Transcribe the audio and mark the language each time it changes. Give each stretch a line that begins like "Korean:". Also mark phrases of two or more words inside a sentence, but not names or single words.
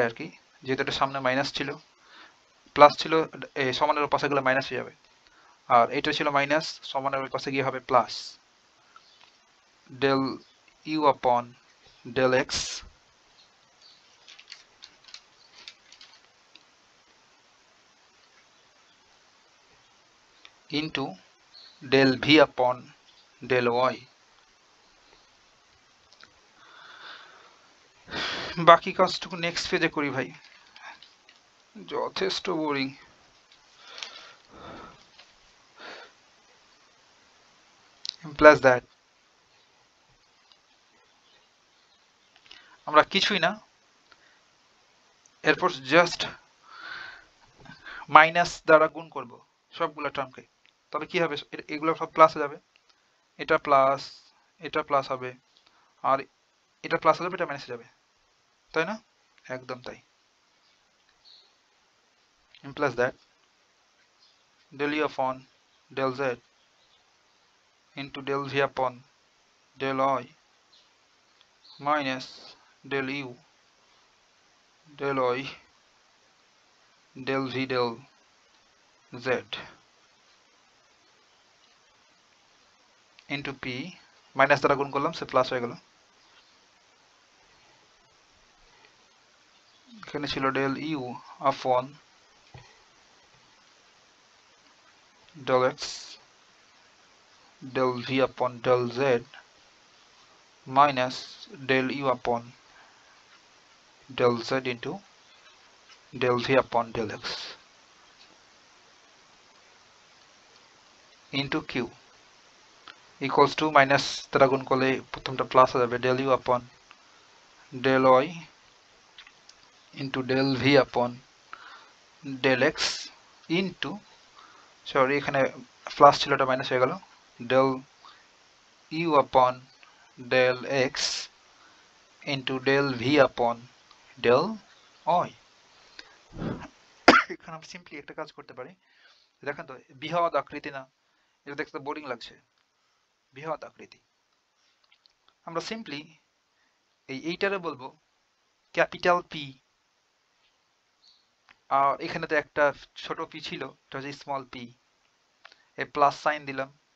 Bangla: আর কি, যেহেতু এটা সামনে মাইনাস ছিল, প্লাস ছিল, সমানের ওই পাশে গেলে মাইনাস হয়ে যাবে, আর এটা ছিল মাইনাস, সমানের ওই পাশে গিয়ে হবে প্লাস,
English: del u upon del x into del v upon del y.
Bangla: বাকি কাজটুকু
English: next page
Bangla: করি ভাই, যথেষ্ট বোরিং।
English: implies that
Bangla: আমরা কিছুই না, এরপর
English: just minus
Bangla: দ্বারা গুণ করব সবগুলো টার্মকে, তবে কি হবে, এগুলো সব প্লাসে যাবে, এটা প্লাস হবে, আর এটা প্লাস হয়ে যাবে, এটা মাইনাসে যাবে, তাই না? একদম তাই।
English: implies that del u upon del z into del v upon del y minus del u del y del v del z into p,
Bangla: মাইনাস দ্বারা গুণ করলাম, সে প্লাস হয়ে গেল, এখানে ছিল
English: del u upon del x del v upon del z minus del u upon del z into del v upon del x into q equals to
Bangla: মাইনাস দ্বারা গুণ করলে প্রথমটা প্লাস হয়ে যাবে,
English: del u upon del y into del v upon del x into,
Bangla: সরি এখানে প্লাস ছিল, এটা মাইনাস হয়ে গেল,
English: del u upon del x into del v upon del y।
Bangla: এখানে আমরা সিম্পলি একটা কাজ করতে পারি, দেখেন তো বৃহৎ আকৃতি না, এটা দেখতে বোরিং লাগছে, বৃহৎ আকৃতি, আমরা সিম্পলি এইটারে বলবো
English: capital P,
Bangla: আর এখানে তো একটা ছোট পি ছিল, এটা হচ্ছে
English: small P,
Bangla: এ
English: plus sign
Bangla: দিলাম।